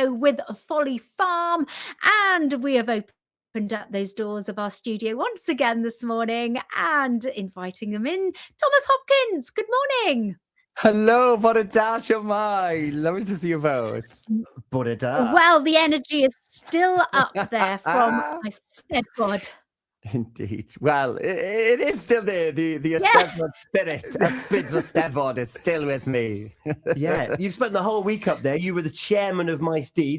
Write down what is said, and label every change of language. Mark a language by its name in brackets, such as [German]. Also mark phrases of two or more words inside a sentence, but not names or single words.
[English] studio with Folly Farm, and we have opened up those doors of our studio once again this morning and inviting them in. Tomos Hopkins, good morning. Hello, [Welsh] bore da, siwmai. [English] Lovely to see you both. [Welsh] Bore da. [English] Well, the energy is still up there from Eisteddfod. Indeed. Well, it is still there. The Eisteddfod spirit, [Welsh] Ysbryd Eisteddfod, [English] is still with me. Yeah, you've spent the whole week up there. You were the chairman of Maes D.